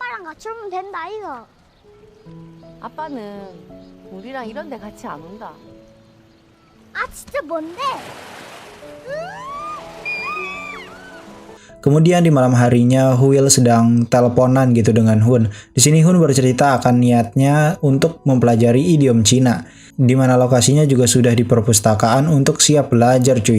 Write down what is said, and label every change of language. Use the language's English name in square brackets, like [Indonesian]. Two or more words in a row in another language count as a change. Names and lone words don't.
[Korean] 같이 오면 된다 이거. 아빠는 우리랑 이런 데 같이 안 온다. 아 진짜 뭔데? [Indonesian] Kemudian di malam harinya Will sedang teleponan gitu dengan Hun. Di sini Hun bercerita akan niatnya untuk mempelajari idiom Cina, di mana lokasinya juga sudah di perpustakaan untuk siap belajar cuy.